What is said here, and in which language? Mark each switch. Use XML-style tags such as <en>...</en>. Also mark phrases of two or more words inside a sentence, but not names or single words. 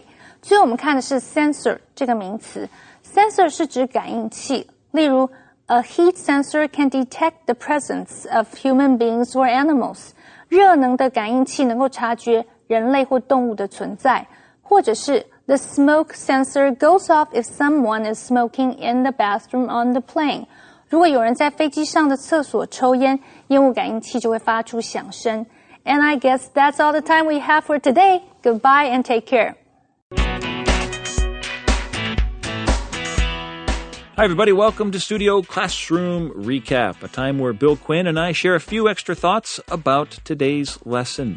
<zh>最后我们看的是 sensor 这个名词 ，sensor 是指感应器，例如</zh> <en>a heat sensor can detect the presence of human beings or animals.</en> <zh>热能的感应器能够察觉人类或动物的存在，或者是</zh> <en>the smoke sensor goes off if someone is smoking in the bathroom on the plane.</en> <zh>如果有人在飛機上的廁所抽煙，煙霧感應器就會發出響聲。</zh> <en>And I guess that's all the time we have for today. Goodbye and take care. Hi, everybody. Welcome to Studio Classroom Recap, a time where Bill Quinn and I share a few extra thoughts about today's lesson.</en>